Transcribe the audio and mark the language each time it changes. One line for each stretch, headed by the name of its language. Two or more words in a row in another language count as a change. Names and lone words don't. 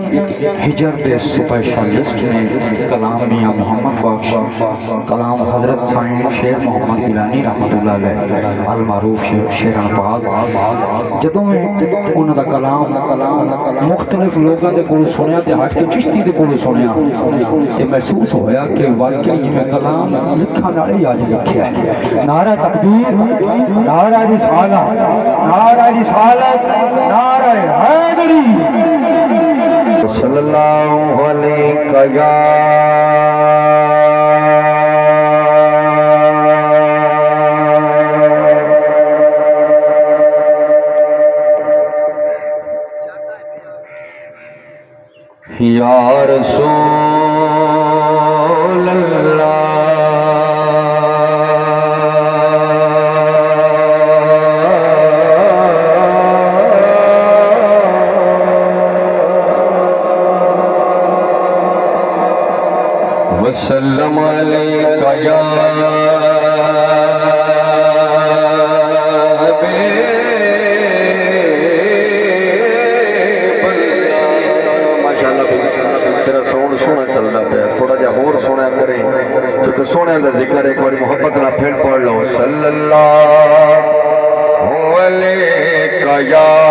Punjabi: ਹਿਜਰ ਕੇ ਸਪੈਸ਼ਲਿਸਟ ਨੇ ਕਲਾਮ ਮੀਆਂ ਮੁਹੰਮਦ ਬਖ਼ਸ਼ ਕਲਾਮ ਹਜ਼ਰਤ ਸਾਈਂ ਸ਼ੇਰ ਮੁਹੰਮਦ ਗਿਲਾਨੀ
Arabic: رحمة الله عليه المعروف
Punjabi: ਸ਼ੇਰਾਂ ਪਾਕ ਜਦੋਂ ਮੈਂ ਉਨ੍ਹਾਂ ਦਾ ਕਲਾਮ ਮੁਖ਼ਤਲਿਫ਼ ਲੋਕੋਂ ਕੇ ਕੋਲ ਸੁਣਿਆ ਤੇ ਹਟ ਕੇ ਚਿਸ਼ਤੀ ਦੇ ਕੋਲ ਸੁਣਿਆ ਤੇ ਮਹਿਸੂਸ ਹੋਇਆ ਕਿ ਵਾਕਈ ਜਿਵੇਂ ਕਲਾਮ ਲਿਖਣ ਵਾਲੇ ਅੱਜ ਲਿਖਿਆ ਹੈ।
Urdu: نعرۂ تکبیر، نعرۂ رسالت، نعرۂ رسالت، نعرۂ حیدری
Arabic: صلى الله عليه يا رسول الله وسلم عليك يا
Punjabi: ਸੋਣੇ ਕਾ ਜ਼ਿਕਰ ਏਕ ਬਾਰ ਮੁਹੱਬਤ ਨਾ ਫਿਰ ਪੜ੍ਹ ਲੋ
Arabic: صلى الله عليه يا